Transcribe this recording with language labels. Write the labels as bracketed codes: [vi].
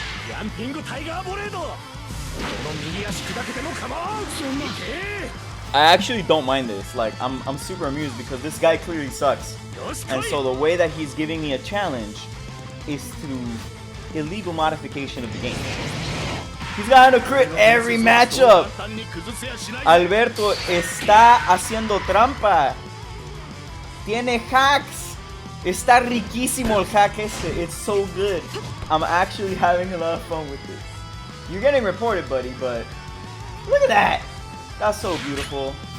[en] I actually don't mind this. Like, I'm super amused because this guy clearly sucks. And so the way that he's giving me a challenge is through illegal modification of the game. He's got a crit every matchup. [es] Alberto está haciendo trampa. Tiene hacks. Está riquísimo el hack este. [en] It's so good. I'm actually having a lot of fun with this. You're getting reported, buddy, but look at that. That's so beautiful.